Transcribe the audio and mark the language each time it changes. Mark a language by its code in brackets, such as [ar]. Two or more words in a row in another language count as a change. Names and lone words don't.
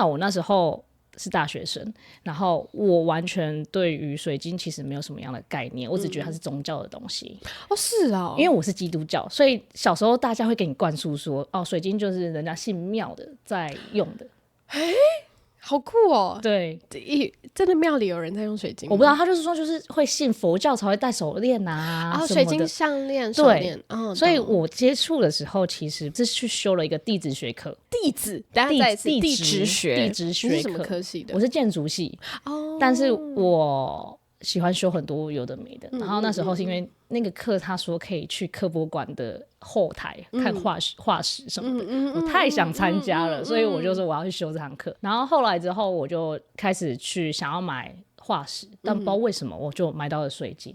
[zh] 我那時候是大學生，然後我完全对于水晶其實沒有什麼樣的概念，我只覺得它是宗教的東西。是哦，因為我是基督教，所以小時候大家會給你灌輸說，水晶就是人家信廟的在用的。好酷哦！對，真的廟裡有人在用水晶嗎？我不知道，他就是說，就是會信佛教才會戴手鏈啊，水晶項鏈、手鏈。所以我接觸的時候，其實是去修了一個地質學課。地質，等下再一次，地質學課。你是什麼科系的？我是建築系。但是我喜歡修很多有的沒的。然後那時候是因為那個課，他說可以去科博館的後台看化石什麼的，我太想參加了，所以我就說我要去修這堂課。然後後來之後，我就開始去想要買化石，但不知道為什麼我就買到了水晶。